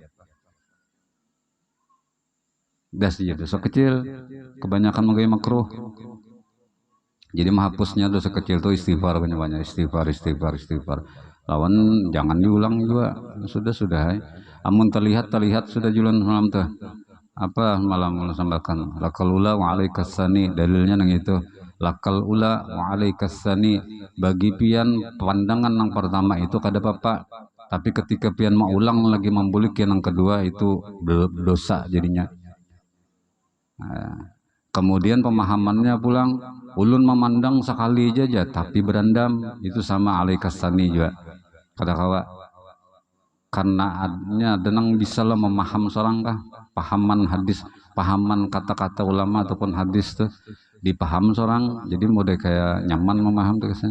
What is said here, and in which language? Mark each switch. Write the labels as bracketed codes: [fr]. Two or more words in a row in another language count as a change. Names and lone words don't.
[bjn] Das jadi dosa kecil. Kebanyakan menggoyah makruh. Jadi menghapusnya dosa kecil itu istighfar, banyak-banyak istighfar, istighfar, istighfar. Lawan jangan diulang juga. Sudah. Amun terlihat sudah jualan malam tuh. Apa malam sambahkan [ar] لَكَ الْأُولَى وَعَلَيْكَ الثَّانِيَةُ, [bjn] dalilnya nang itu [ar] لَكَ الْأُولَى وَعَلَيْكَ الثَّانِيَةُ, [bjn] bagi pian pandangan yang pertama itu kada apa, tapi ketika pian mau ulang lagi membulik yang kedua itu dosa jadinya. Nah, kemudian pemahamannya pulang ulun memandang sekali aja tapi berendam itu sama [ar] عَلَيْكَ الثَّانِيَةُ [bjn] juga kata kawa, karena adanya denang bisa lah memaham seorang kah pahaman hadis, pahaman kata-kata ulama ataupun hadis tuh dipaham seorang, jadi mode kayak nyaman memaham tuh kesannya.